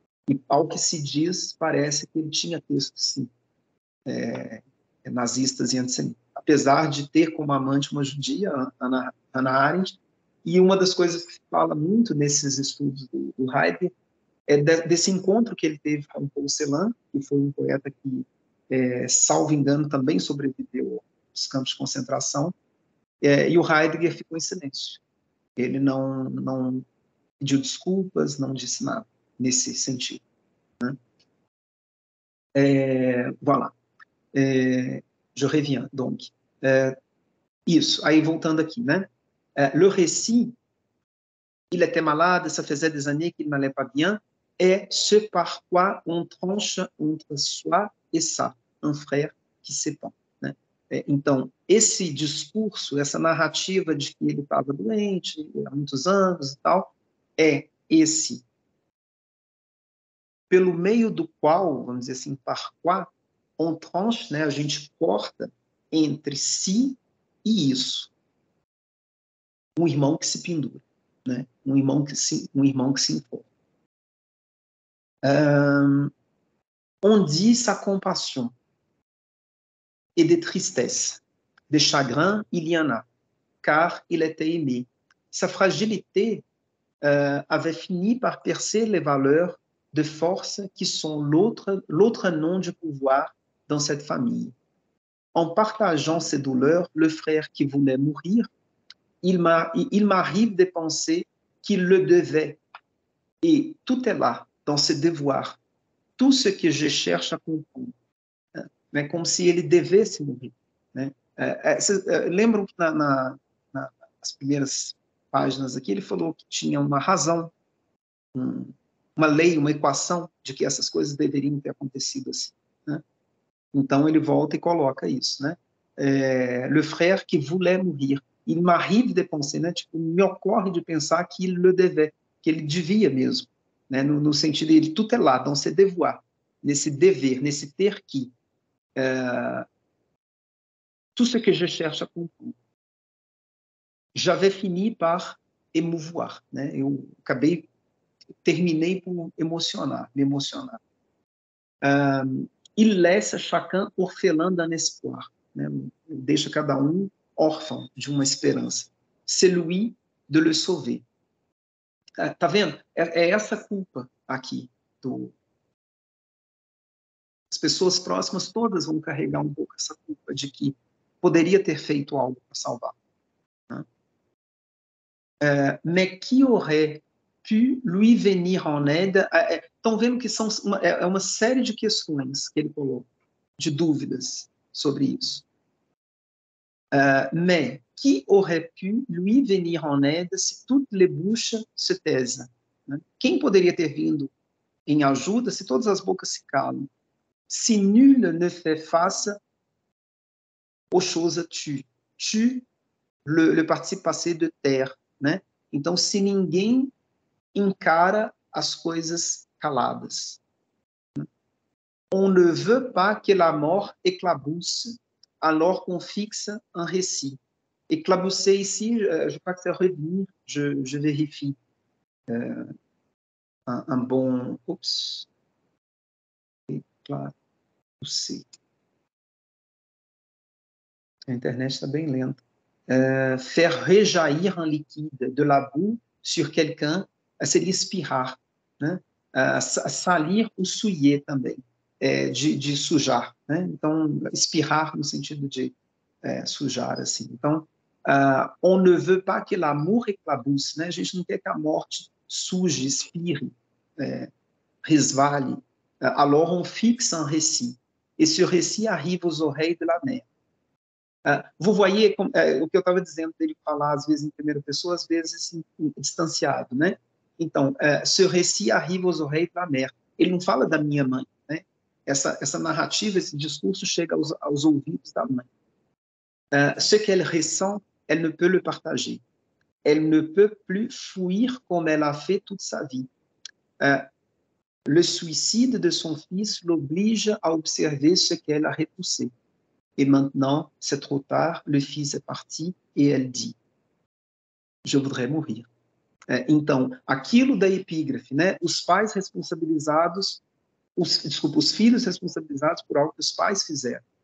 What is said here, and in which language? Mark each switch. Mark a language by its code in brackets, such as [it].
[pt] E, ao que se diz, parece que ele tinha textos, sim, nazistas e antissemitas, apesar de ter como amante uma judia, Hannah Arendt, e uma das coisas que se fala muito nesses estudos do Heidegger é desse encontro que ele teve com Paul Celan, que foi um poeta que, salvo engano, também sobreviveu aos campos de concentração, e o Heidegger ficou em silêncio. Ele não pediu desculpas, não disse nada nesse sentido, né? [fr] Voilà. Je reviens, donc. [pt] Isso, aí voltando aqui, né? [fr] Le récit, il était malade, ça faisait des années qu'il n'allait pas bien, est ce par quoi on tranche entre soi et ça, un frère qui s'épand, né? [pt] Então, esse discurso, essa narrativa de que ele estava doente há muitos anos e tal, é esse pelo meio do qual, vamos dizer assim, [fr] par quoi, on tranche, [pt] né, a gente corta entre si e isso. Um irmão que se pendura, né? Um irmão que se importa. [fr] On dit sa compassion et de tristesse, de chagrin, il y en a, car il était aimé. Sa fragilité avait fini par percer les valeurs de force qui sont l'autre nom du pouvoir dans cette famille. En partageant ses douleurs, le frère qui voulait mourir, il m'arrive de penser qu'il le devait. Et tout est là, dans ce devoir, tout ce que je cherche à comprendre. [pt] né, como se ele devesse morrer. Né? Lembram que nas primeiras páginas aqui ele falou que tinha uma razão, uma lei, uma equação de que essas coisas deveriam ter acontecido assim. Né? Então ele volta e coloca isso, né? [fr] Le frère qui voulait mourir, il m'arrive de penser, né? [pt] Tipo, me ocorre de pensar que [fr] il le devait, [pt] que ele devia mesmo, né? No sentido de ele tutelar, [fr] dans se devoir, [pt] nesse dever, nesse ter que. [fr] Tout ce que je cherche à comprendre. J'avais fini par émouvoir, né? [pt] Eu terminei por me emocionar. [fr] Il laisse chacun orphelin d'un espoir, né? [pt] Deixa cada órfão de uma esperança. [fr] Celui de le sauver. [pt] Tá vendo? É essa culpa aqui. As pessoas próximas todas vão carregar um pouco essa culpa de que poderia ter feito algo para salvar. Né? [fr] Mais qui aurait pu lui venir en aide? [pt] Estão vendo que são uma série de questões que ele coloca, de dúvidas sobre isso. [fr] Mais qui aurait pu lui venir en aide si toutes les bouches se taisent? [pt] Né? Quem poderia ter vindo em ajuda se todas as bocas se calam? [fr] Si nul ne fait face aux choses tues. Tue, le participe passé de terre, né? [pt] Então, se ninguém encara as coisas caladas. [fr] On ne veut pas que la mort éclabousse alors qu'on fixe un récit. Éclabousser ici, je crois que c'est revenir, je vérifie. Un bon... Oups. Éclabousser. [pt] A internet está bem lenta. [fr] Faire rejaillir un liquide de la boue sur quelqu'un, [pt] seria espirrar, né? [fr] Salir ou souiller [pt] também, de sujar, né? Então, espirrar no sentido de sujar, assim. Então, [fr] on ne veut pas que l'amour éclabousse, né? [pt] A gente não quer que a morte suje, espirre, resvale. [fr] Alors, on fixe un récit. Et ce récit arrive aux oreilles de la mère. Vous voyez [pt] o que eu estava dizendo dele falar às vezes em primeira pessoa, às vezes distanciado, né? Então, [fr] ce récit arrive aux oreilles de la mère. [pt] Ele não fala da minha mãe, né? Essa narrativa, esse discurso chega aos ouvidos da mãe. [fr] Ce qu'elle ressent, elle ne peut le partager. Elle ne peut plus fuir comme elle a fait toute sa vie. Le suicide de son fils l'oblige à observer ce qu'elle a repoussé. Et maintenant, c'est trop tard, le fils est parti et elle dit, je voudrais mourir. [pt] Então, aquilo da epígrafe, né? Os pais responsabilizados, os filhos responsabilizados por algo que os pais fizeram.